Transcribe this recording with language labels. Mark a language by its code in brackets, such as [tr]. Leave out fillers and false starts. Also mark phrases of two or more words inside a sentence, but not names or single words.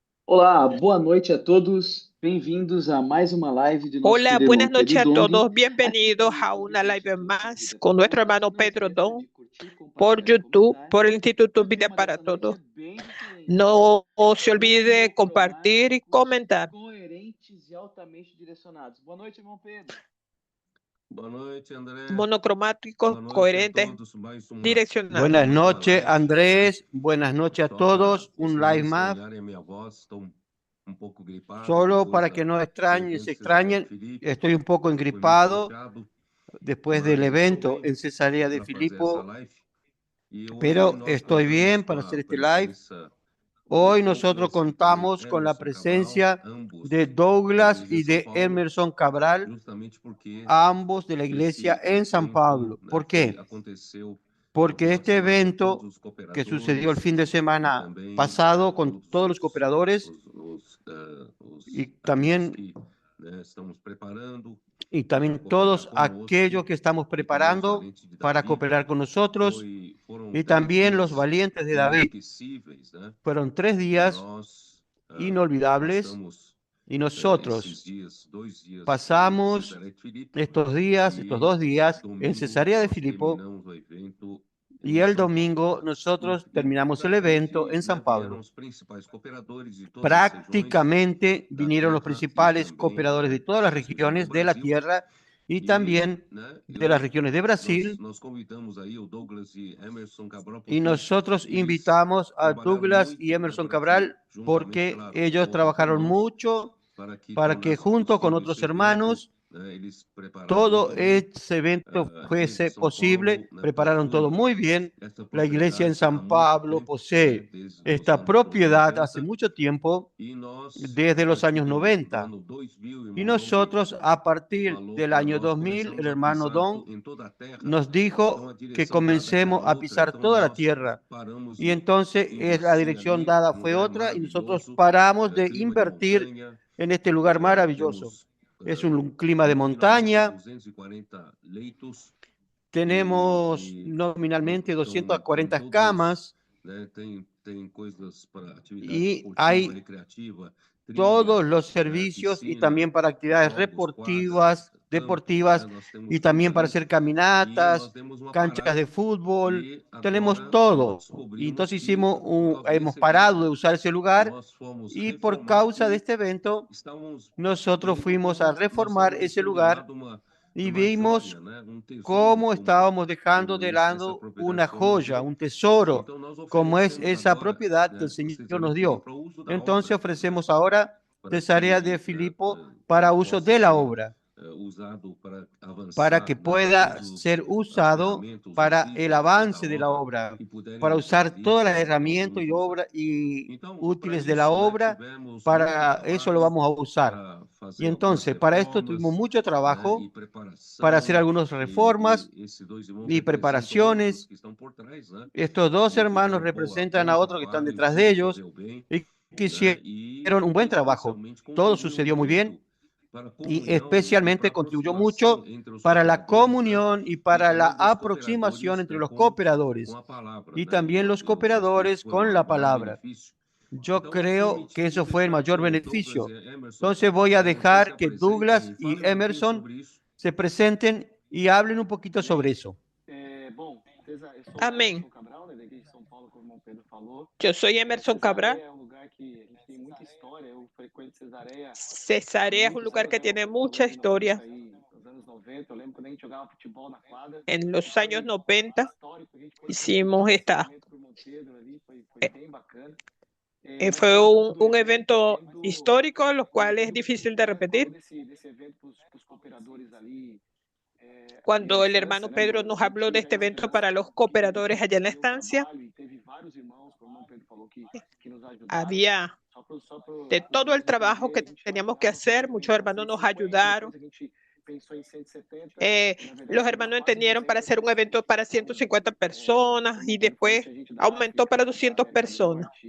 [pt] Olá, boa noite a todos. Bem-vindos a mais uma live de nosso [es] Hola, [pt] querido irmão [es] buenas [pt] Pedro [es] noches a [pt] Dong, [es] todos. [pt] aqui no [es] Bienvenidos a [pt] YouTube, [es] una [pt] no [es] live [pt] Instituto [es] más [pt] Vida [es] con [pt] para [es] nuestro [pt] Todos. [es] hermano [pt] Não [es] Pedro [pt] esqueçam [es] Don [pt] de curtir, [es] por [pt] compartilhar e [es] YouTube, [pt] comentar. [es] por el [pt] E [es] Instituto [pt] o [es] Vida [pt] tema [es] para [pt] dessa noite [es] Todos. [pt] é bem diferente. [es] No se olvide compartir y [pt] Monocromáticos, [es] comentar. [pt] coerentes e altamente direcionados. Boa noite, irmão Pedro. Boa noite, André. [es] Monocromáticos, [pt] Boa noite a [es] coherentes, [pt] todos. [es] direccionados. Buenas [pt] Mais uma [es] noches, [pt] live. [es] Andrés. Buenas noches a [pt] Só para [es] todos. [pt] vocês [es] Un [pt] não [es] live más. [pt] estranharem a minha voz, estou pouco gripado [es] Solo [pt] depois [es] para [pt] da [es] que no [pt] do [es] extrañen, [pt] evento [es] se [pt] de Cesareia de [es] extrañen. [pt] Filipe. [es] Estoy un poco [pt] Foi muito [es] engripado [pt] puxado, [es] después del [pt] mas estou [es] evento [pt] bem [es] en Cesarea de [pt] para fazer essa [es] Filipo, [pt] live. E hoje [es] pero [pt] nós [es] estoy [pt] contamos [es] bien [pt] com [es] para [pt] a [es] hacer este live. [pt] presença de [es] Hoy nosotros [pt] Douglas e também [es] contamos con la [pt] Emerson Cabral, [es] presencia de [pt] ambos da [es] Douglas [pt] Igreja em [es] y [pt] São [es] de [pt] Paulo, [es] Emerson Cabral, [pt] justamente porque [es] ambos de la iglesia [pt] esse [es] en San [pt] evento, [es] Pablo. ¿Por qué? [pt] aconteceu no [es] Porque [pt] final de [es] este [pt] semana com todos [es] evento [pt] os [es] que sucedió el [pt] cooperadores [es] fin de [pt] e [es] semana [pt] também [es] pasado con [pt] todos [es] todos los cooperadores y [pt] aqueles [es] también [pt] que estamos preparando [es] y [pt] para [es] también [pt] cooperar [es] todos aquellos [pt] conosco [es] que estamos [pt] e também os [es] preparando [pt] valentes de [es] para [pt] Davi. [es] cooperar con nosotros [pt] Foram [es] y [pt] 3 [es] también los [pt] dias [es] valientes de David. [pt] inesquecíveis, né? [es] Fueron 3 [pt] E [es] días [pt] nós [es] inolvidables [pt] passamos [es] y [pt] esses [es] nosotros [pt] dias, 2 dias em [es] pasamos [pt] Cesareia de Filipe [es] estos días, estos [pt] e [es] 2 días en [pt] domingo [es] Cesarea de [pt] nós [es] Filipo [pt] terminamos o evento [es] y [pt] em [es] el [pt] São Paulo. [es] domingo [pt] E, [es] nosotros [pt] e [es] terminamos el evento [pt] praticamente [es] en San [pt] vieram [es] Pablo. [pt] os principais cooperadores de todas as regiões [es] Prácticamente [pt] da [es] vinieron los [pt] terra e [es] principales [pt] também [es] cooperadores de todas las [pt] das regiões do [es] regiones de la [pt] Brasil. [es] tierra y [pt] E, [es] también de las regiones de Brasil. [pt] nós convidamos aí o Douglas e Emerson Cabral [es] Y [pt] porque [es] nosotros [pt] eles [es] invitamos a [pt] trabalharam [es] Douglas y [pt] muito, né, [es] Emerson [pt] para que [es] Cabral [pt] juntamente, [es] porque [pt] claro, [es] ellos [pt] com outros [es] trabajaron [pt] irmãos, [es] mucho [pt] para [es] para [pt] que [es] que [pt] tornasse [es] junto con [pt] possível [es] otros [pt] esse evento, [es] hermanos [pt] né, eles prepararam [es] todo [pt] muito bem. [es] ese evento [pt] A Igreja de [es] fuese [pt] São [es] posible. [pt] Paulo, né, [es] Prepararon todo [pt] possui [es] muy bien. [pt] essa [es] La iglesia en [pt] propriedade há [es] San [pt] muito [es] Pablo [pt] tempo, né, [es] posee [pt] desde os [es] esta [pt] anos [es] propiedad hace [pt] 90, [es] mucho tiempo, [pt] e nós, [es] desde [pt] a [es] los [pt] partir [es] años [pt] do [es] 90. [pt] ano 2000, o [es] Y [pt] irmão Dong [es] nosotros, a partir [pt] falou [es] del [pt] para [es] año [pt] nós [es] 2000, el [pt] começarmos a [es] hermano [pt] pisar [es] Don [pt] em toda a terra. [es] nos [pt] Então, a [es] dijo que [pt] direção dada era [es] comencemos a [pt] outra, [es] pisar [pt] então [es] toda la [pt] nós [es] tierra. [pt] paramos [es] Y [pt] de [es] entonces la [pt] investir [es] dirección [pt] ali [es] dada [pt] num [es] fue [pt] lugar [es] otra y nosotros [pt] maravilhoso, [es] paramos de [pt] clima de [es] invertir [pt] montanha, [es] en este lugar maravilloso. [pt] temos [es] Es un clima de [pt] nominalmente [es] montaña, [pt] 240 leitos [es] tenemos [pt] e [es] nominalmente [pt] tem [es] 240 [pt] todas, [es] camas [pt] né, tem coisas para atividade [es] y [pt] esportiva, [es] hay [pt] recreativa, [es] todos [pt] trilha, [es] los servicios y [pt] piscina, [es] también para actividades [pt] jogos, quadras, [es] deportivas, [pt] campos, né? [es] deportivas [pt] Nós [es] y [pt] temos tudo [es] también para [pt] ali [es] hacer [pt] e nós [es] caminatas, [pt] demos uma [es] canchas de [pt] parada [es] fútbol, [pt] e [es] tenemos [pt] agora nós [es] todo. Y [pt] descobrimos [es] entonces [pt] que por causa [es] hemos [pt] desse evento [es] parado de usar ese lugar [pt] nós fomos [es] y por [pt] reformar [es] causa de [pt] porque [es] este evento [pt] estávamos [es] nosotros [pt] vendo [es] fuimos a [pt] como nós [es] reformar [pt] estávamos [es] ese [pt] deixando de [es] lugar [pt] lado [es] y [pt] uma [es] vimos [pt] joia, né? Tesouro [es] cómo estábamos dejando [pt] como [es] de [pt] essa [es] lado [pt] propriedade [es] una [pt] que o Senhor nos [es] joya, [pt] deu. [es] un tesoro, [pt] Então nós [es] como es [pt] oferecemos [es] esa [pt] agora, [es] propiedad que [pt] né, [es] el [pt] a [es] Señor [pt] Cesareia [es] nos [pt] de Filipe [es] dio. [pt] para o uso da [es] Entonces [pt] obra, né, [es] ofrecemos ahora [pt] para [es] Cesarea de [pt] que [es] Filipo para uso [pt] possa [es] de la [pt] ser [es] obra, [pt] usado para [es] para que [pt] avançar, né, para [es] pueda [pt] todas [es] ser [pt] as [es] usado [pt] ferramentas, os [es] para el [pt] itens, né, da [es] avance de la [pt] obra [es] obra, [pt] que puderem [es] para [pt] ajudar [es] usar [pt] ali, [es] todas las [pt] nós [es] herramientas [pt] vamos [es] y [pt] usar. [es] obra y [pt] Então, para [es] útiles de la [pt] isso, né, [es] obra, [pt] tivemos muito [es] para eso lo [pt] trabalho [es] vamos a usar. [pt] para [es] Y [pt] fazer algumas [es] entonces, para esto tuvimos [pt] reformas, [es] mucho [pt] né, e [es] trabajo para hacer [pt] preparação, [es] algunas reformas [pt] e esses dois irmãos [es] y [pt] representam outros [es] preparaciones. [pt] que estão por trás, né, [es] Estos dos [pt] e que [es] hermanos [pt] ficou a [es] representan [pt] bom [es] a otros que están [pt] trabalho e [es] detrás de [pt] tudo [es] ellos [pt] correu bem, [es] y que [pt] né, [es] hicieron un buen trabajo. [pt] especialmente [es] Todo [pt] contribuiu [es] sucedió muy bien [pt] muito para a [es] y [pt] comunhão e para [es] especialmente [pt] a [es] contribuyó [pt] aproximação [es] mucho [pt] entre os [es] para la [pt] cooperadores, né, [es] comunión y [pt] e [es] para la [pt] também dos [es] aproximación [pt] cooperadores [es] entre los [pt] com [es] cooperadores [pt] a palavra, [es] y [pt] né, [es] también los [pt] eu acho que esse [es] cooperadores [pt] foi o [es] con la [pt] maior [es] palabra. [pt] benefício. [es] Yo [pt] Então, vou [es] creo que [pt] permitir [es] eso fue el [pt] deixar [es] mayor [pt] que Douglas [es] beneficio. [pt] e Emerson [es] Entonces voy a [pt] vocês se [es] dejar que [pt] apresentem [es] Douglas [pt] e [es] y [pt] falem um pouquinho [es] Emerson [pt] sobre isso. [es] se presenten y hablen un poquito sobre eso. [pt] Bom, eu sou Amém. Emerson Cabral, né, da Igreja de São Paulo, como o irmão Pedro falou. [es] Yo soy Emerson Cabral. [pt] Cesareia é um lugar que a gente tem muita história. Eu frequento Cesareia. [es] Cesarea es un lugar que tiene mucha historia. [pt] Nos anos 90, eu lembro quando a gente jogava futebol na quadra. [es] En los años 90 [pt] Histórico, a gente pôde [es] hicimos esta. [pt] pro irmão Pedro ali, foi bem bacana. [es] Fue un evento histórico, lo cual es difícil de repetir. [pt] Desse evento pros cooperadores ali. [es] Cuando el hermano Pedro nos habló de este evento para los cooperadores allá en la estancia, había de todo el trabajo que teníamos que hacer, muchos hermanos nos ayudaron. Los hermanos entendieron para hacer un evento para 150 personas y después aumentó para 200 personas.